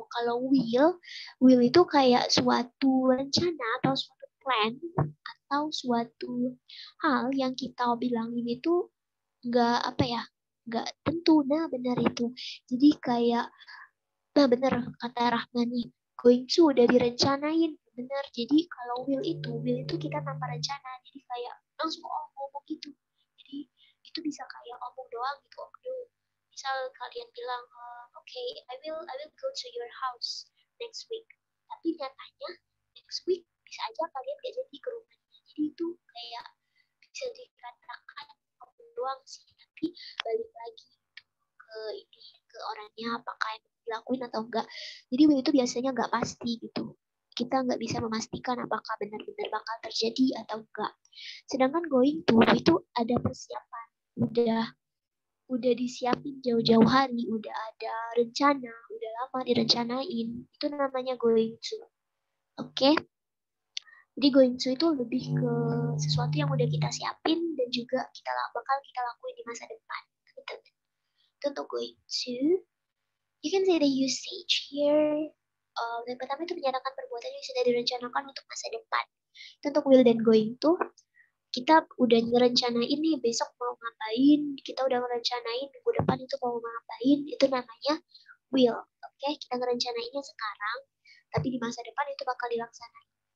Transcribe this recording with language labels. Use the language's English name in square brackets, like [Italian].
[Indonesian] Kalau will itu kayak suatu rencana atau suatu plan atau suatu hal yang kita bilangin itu nggak apa ya, nggak tentu. Nah, benar itu. Jadi kayak, nah benar kata Rahman nih, going to udah direncanain. Benar, jadi kalau will itu kita tanpa rencana, jadi kayak langsung ngomong gitu. Jadi itu bisa kayak omong doang gitu. Misal kalian bilang, [English] okay, I will go to your house next week. [Indonesian] Tapi nyatanya next week bisa aja kalian gak jadi ke rumahnya. Jadi itu kayak bisa dikatakan omong doang sih, tapi balik lagi ke orangnya apakah yang dilakuin atau enggak. Jadi itu biasanya enggak pasti gitu. Kita nggak bisa memastikan apakah benar-benar bakal terjadi atau enggak. Sedangkan going to itu ada persiapan, udah disiapin jauh-jauh hari, udah ada rencana, udah lama direncanain. Itu namanya going to. Oke. Jadi going to itu lebih ke sesuatu yang udah kita siapin dan juga bakal kita lakuin di masa depan. Gitu. Itu untuk going to. [English] You can say the usage here. [Indonesian] Yang pertama itu menyatakan perbuatan yang sudah direncanakan untuk masa depan. Itu untuk will dan going to. Kita udah ngerencanain nih besok mau ngapain, kita udah ngerencanain minggu depan itu mau ngapain, itu namanya will. Oke, kita ngerencanainnya sekarang, tapi di masa depan itu bakal dilaksanain.